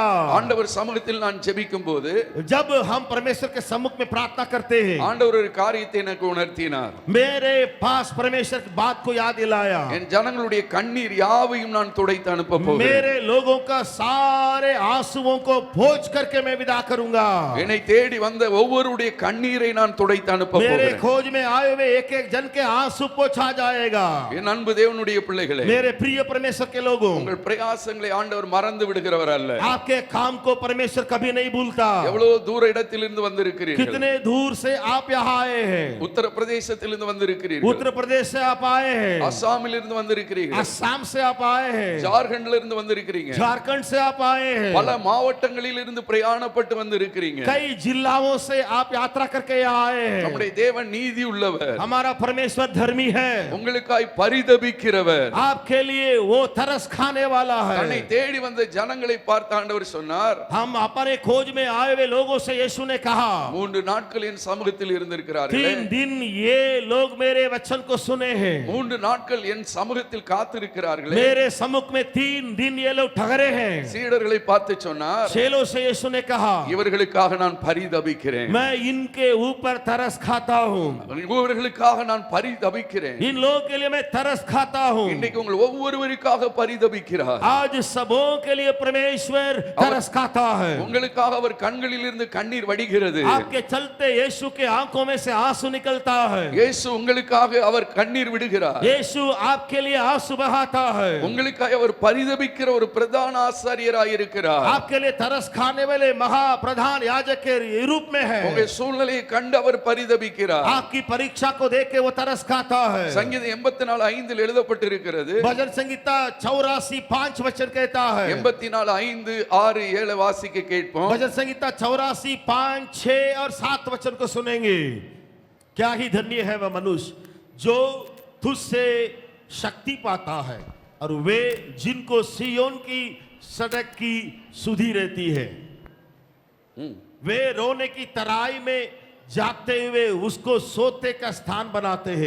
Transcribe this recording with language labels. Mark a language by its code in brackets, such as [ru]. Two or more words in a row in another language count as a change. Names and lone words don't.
[ta] ஆண்டவர் சமூகத்தில் நான் ஜெபிக்கும் போது [hi] जब हम परमेश्वर के सम्मुख में प्रार्थना करते हैं [ta] ஆண்டவர் ஒரு காரியத்தை எனக்கு உணர்த்தினார். [hi] मेरे पास परमेश्वर की बात को याद दिलाया। [ta] என் ஜனங்களுடைய கண்ணீர் யாவையும் நான் துடைத்து அனுப்ப போகிறேன். [hi] मेरे लोगों का सारे आंसुओं को पोंछ करके मैं विदा करूंगा। [ta] என்னை தேடி வந்த ஒவ்வொருடைய கண்ணீரை நான் துடைத்து அனுப்ப [hi] मेरे [ta] போகிறேன். [hi] खोज में आए हुए एक एक जन के आंसू पोंछा जाएगा। [ta] என் அன்பு தேவனுடைய பிள்ளைகளே, [hi] मेरे प्रिय परमेश्वर के लोगों, [ta] உங்கள் பிரயாசங்களை ஆண்டவர் மறந்து விடுகிறவர் அல்ல. [hi] आपके काम को परमेश्वर कभी नहीं भूलता। [ta] எவ்வளவு தூர இடத்திலிருந்து வந்திருக்கிறீர்கள். [hi] कितने दूर से आप यहाँ आए हैं। [ta] உத்தரப்பிரதேசத்திலிருந்து வந்திருக்கிறீர்கள். [hi] उत्तर प्रदेश से आप आए हैं। [ta] அசாமிலிருந்து வந்திருக்கிறீர்கள். [hi] असम से आप आए हैं। [ta] ஜார்க்கண்ட்ல இருந்து வந்திருக்கிறீங்க. [hi] झारखंड से आप आए हैं। [ta] பல மாவட்டங்களில் இருந்து பிரயாணப்பட்டு வந்திருக்கிறீங்க. [hi] कई जिलाओं से आप यात्रा करके यहाँ आए हैं। [ta] நம்முடைய தேவன் நீதி உள்ளவர். [hi] हमारा परमेश्वर धर्मी है। [ta] உங்களுக்காய் பரிதபிக்கிறவர். [hi] आपके लिए वो तरस खाने वाला [ta] தன்னை [hi] है। [ta] தேடி வந்த ஜனங்களை பார்த்து ஆண்டவர் சொன்னார், [hi] हम अपने खोज में आए हुए लोगों से यीशु ने कहा [ta] 3 நாட்கள் என் சமூகத்தில் இருந்திருக்கிறார்கள். [hi] 3 दिन ये लोग मेरे वचन को सुने हैं। [ta] 3 நாட்கள் என் சமூகத்தில் காத்திருக்கிறார்களே. [hi] मेरे सम्मुख में 3 दिन ये लोग ठहरे हैं। [ta] சீடர்களை பார்த்து சொன்னார், [hi] चेलों से यीशु ने कहा [ta] இவர்களுக்காக நான் பரிதபிக்கிறேன். [hi] मैं इनके ऊपर तरस खाता हूँ। [ta] இவர்களுக்காக நான் பரிதபிக்கிறேன். [hi] इन लोगों के लिए मैं तरस खाता हूँ। [ta] இன்னைக்கு உங்கள் ஒவ்வொருவருக்காக பரிதபிக்கிறார். [hi] आज सबों के लिए परमेश्वर तरस खाता है। [ta] உங்களுக்காக அவர் கண்களில் இருந்து கண்ணீர் வடிகிறது. [hi] आपके चलते यीशु के आंखों में से आंसू निकलता है। [ta] இயேசு உங்களுக்காக அவர் கண்ணீர் விடுகிறார். [hi] यीशु आपके लिए आंसू बहाता है। [ta] உங்களுக்காக அவர் பரிதபிக்கிற ஒரு பிரதான ஆசாரியராய் இருக்கிறார். [hi] आपके लिए तरस खाने वाले महा प्रधान याजक के रूप में है। [ta] உங்க சூழ்நிலையை கண்டு அவர் பரிதபிக்கிறார். [hi] आपकी परीक्षा को देख के वो तरस खाता है। [ta] சங்கீதம் 84:5 எழுதப்பட்டிருக்கிறது. [hi] भजन संहिता 84:5 वचन कहता है। [ta] 84:5-6-7 வாசிக்க கேட்போம். [hi] भजन संहिता 84:5-6 और 7 वचन को सुनेंगे। क्या ही धन्य है वह मनुष्य जो तुझसे शक्ति पाता है और वे जिनको सियोन की सड़क की सुधी रहती है। वे रोने की तराई में जाते हुए उसको सोते का स्थान बनाते हैं।